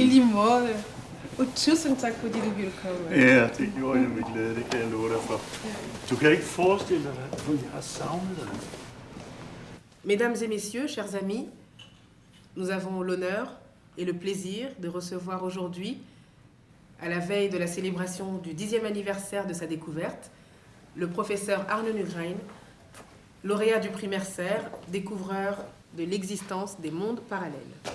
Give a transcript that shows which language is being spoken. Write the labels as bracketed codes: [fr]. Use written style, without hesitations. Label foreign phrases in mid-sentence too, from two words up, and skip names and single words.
[da] I lige måde. Og tusind tak, fordi du ville komme. Ja, det gjorde jeg med glæde, det kan jeg love dig for. Du kan ikke forestille dig, hvor jeg har savnet dig. [fr] Mesdames et messieurs, chers amis, nous avons l'honneur et le plaisir de recevoir aujourd'hui, à la veille de la célébration du 10e anniversaire de sa découverte, le professeur Arne Nygren, lauréat du prix Mercer, découvreur de l'existence des mondes parallèles.